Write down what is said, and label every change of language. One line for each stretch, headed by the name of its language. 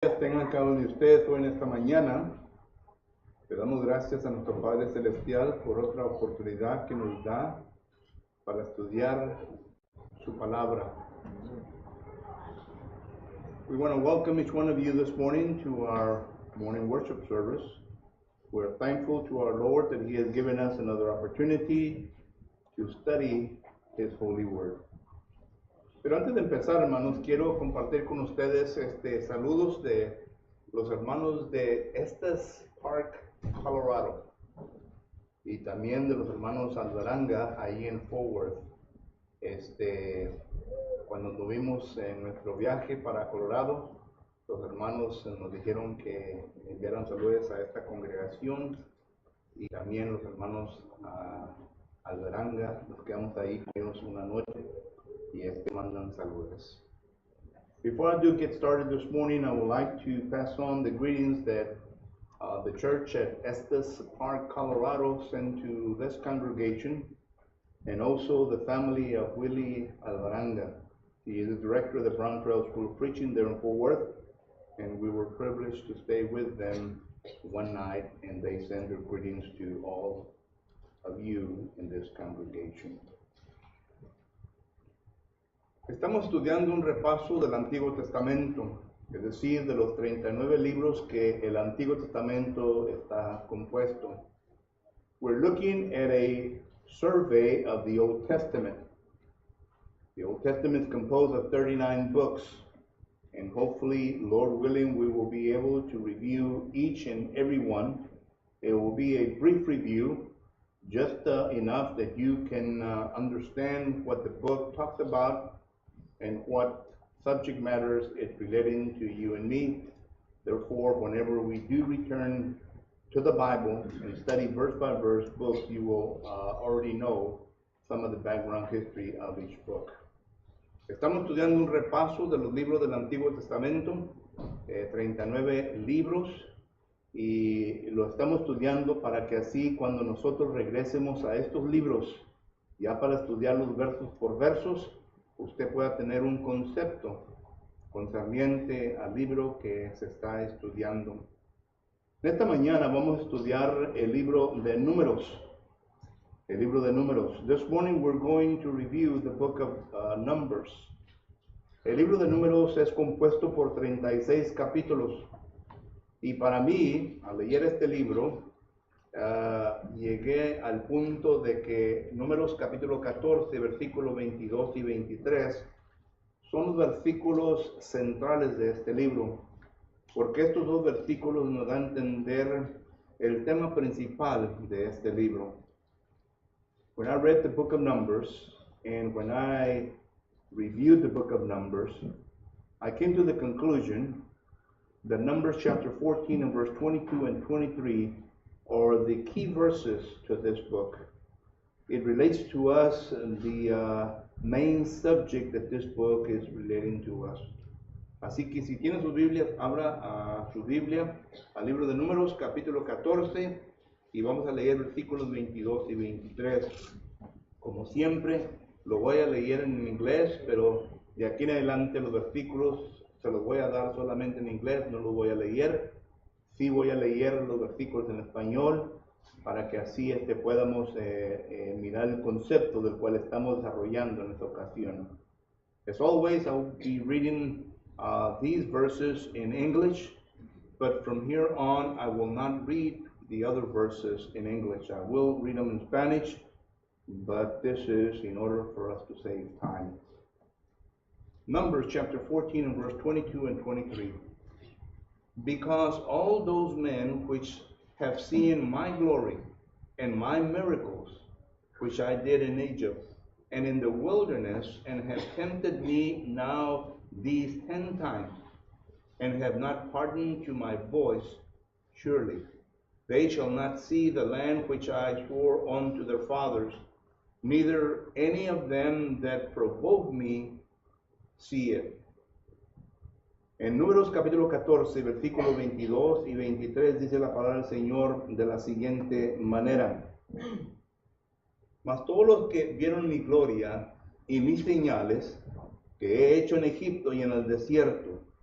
Spanish: días tengan cada uno de ustedes hoy en esta mañana. Le damos gracias a nuestro Padre Celestial por otra oportunidad que nos da para estudiar su palabra.
English: We want to welcome each one of you this morning to our morning worship service. We're thankful to our Lord that He has given us another opportunity to study His holy word.
Spanish: Pero antes de empezar, hermanos, quiero compartir con ustedes saludos de los hermanos de Estes Park, Colorado, y también de los hermanos Alvaranga, ahí en Fort Worth. Cuando estuvimos en nuestro viaje para Colorado, los hermanos nos dijeron que enviaran saludos a esta congregación, y también los hermanos Alvaranga, nos quedamos ahí con ellos una noche, y mandan saludos.
English: Before I do get started this morning, I would like to pass on the greetings that the church at Estes Park, Colorado sent to this congregation, and also the family of Willie Alvaranga. He is the director of the Brown Trail School of Preaching there in Fort Worth, and we were privileged to stay with them one night, and they send their greetings to all of you in this congregation.
Spanish: Estamos estudiando un repaso del Antiguo Testamento, es decir, de los 39 libros que el Antiguo Testamento está compuesto.
English: We're looking at a survey of the Old Testament. The Old Testament is composed of 39 books, and hopefully, Lord willing, we will be able to review each and every one. It will be a brief review, just enough that you can understand what the book talks about and what subject matters it's relating to you and me. Therefore, whenever we do return to the Bible and study verse by verse books, you will already know some of the background history of each book.
Spanish: Estamos estudiando un repaso de los libros del Antiguo Testamento, 39 libros, y lo estamos estudiando para que así cuando nosotros regresemos a estos libros, ya para estudiarlos versos por versos, usted pueda tener un concepto concerniente al libro que se está estudiando. Esta mañana vamos a estudiar el libro de Números. El libro de Números.
English: This morning we're going to review the book of Numbers.
Spanish: El libro de Números es compuesto por 36 capítulos. Y para mí, al leer este libro, llegué al punto de que Números capítulo 14, versículos 22 y 23 son los versículos centrales de este libro, porque estos dos versículos nos dan a entender el tema principal de este libro.
English: When I read the book of Numbers, and when I reviewed the book of Numbers, I came to the conclusion that Numbers chapter 14 and verse 22 and 23 are the key verses to this book. It relates to us the main subject that this book is relating to us.
Spanish: Así que si tiene sus Biblias, abra su Biblia al libro de Números, capítulo 14, y vamos a leer versículos 22 y 23. Como siempre, lo voy a leer en inglés, pero de aquí en adelante los versículos se los voy a dar solamente en inglés, no los voy a leer. Sí voy a leer los versículos en español para que así podamos mirar el concepto del cual estamos desarrollando en esta ocasión.
English: As always, I will be reading these verses in English, but from here on, I will not read the other verses in English. I will read them in Spanish, but this is in order for us to save time. Numbers chapter 14 and verse 22 and 23. Because all those men which have seen my glory and my miracles, which I did in Egypt and in the wilderness, and have tempted me now these 10 times, and have not pardoned to my voice, surely they shall not see the land which I swore unto their fathers, neither any of them that provoke me see it.
Spanish: En Números capítulo 14, versículos 22 y 23 dice la palabra del Señor de la siguiente manera. Mas todos los que vieron mi gloria y mis señales que he hecho en Egipto y en el desierto,